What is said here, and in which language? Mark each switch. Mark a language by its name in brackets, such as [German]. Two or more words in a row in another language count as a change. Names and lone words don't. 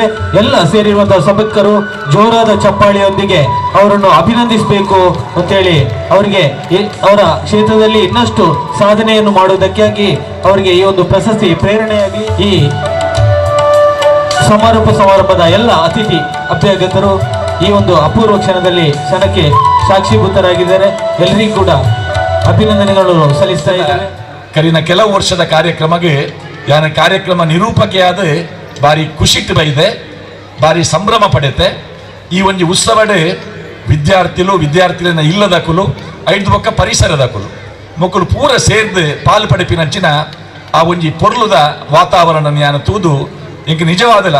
[Kannada] ಎಲ್ಲ ಸೇರಿರುವಂತಹ ಸಭ್ಯಕರು ಜೋರಾದ ಚಪ್ಪಾಳಿಯೊಂದಿಗೆ ಅವರನ್ನು ಅಭಿನಂದಿಸಬೇಕು ಅಂತೇಳಿ ಅವರಿಗೆ ಅವರ ಕ್ಷೇತ್ರದಲ್ಲಿ ಇನ್ನಷ್ಟು ಸಾಧನೆಯನ್ನು ಮಾಡುವುದಕ್ಕಾಗಿ ಅವರಿಗೆ ಈ ಒಂದು ಪ್ರಶಸ್ತಿ ಪ್ರೇರಣೆಯಾಗಿ ಈ ಸಮಾರಂಭದ ಎಲ್ಲ ಅತಿಥಿ ಅಭ್ಯಾಗತರು ಈ ಒಂದು ಅಪೂರ್ವ ಕ್ಷಣಕ್ಕೆ ಸಾಕ್ಷೀಭೂತರಾಗಿದ್ದಾರೆ. ಎಲ್ಲರಿಗೂ ಕೂಡ ಅಭಿನಂದನೆಗಳು ಸಲ್ಲಿಸ್ತಾ ಇದ್ದಾರೆ. [Tulu] ಕರಿನ ಕೆಲವು ವರ್ಷದ ಕಾರ್ಯಕ್ರಮಕ್ಕೆ ಕಾರ್ಯಕ್ರಮ ನಿರೂಪಕೆಯಾದ ಬಾರಿ ಖುಷಿಟ್ ಬೈದೆ, ಬಾರಿ ಸಂಭ್ರಮ ಪಡೆತೆ. ಈ ಒಂದು ಉತ್ಸವಡ್ ವಿದ್ಯಾರ್ಥಿಗಳನ್ನ ಇಲ್ಲದಕ್ಕಲು ಐದು ಪಕ್ಕ ಪರಿಸರದಕ್ಕಲು ಮಕ್ಕಳು ಪೂರ ಸೇರ್ದು ಪಾಲು ಪಡೆಪಿನಂಚಿನ ಆ ಒಂಜಿ ಪೊರ್ಲುದ ವಾತಾವರಣ ನಾನು ತೂದು ಇಂಕ ನಿಜವಾದಲ್ಲ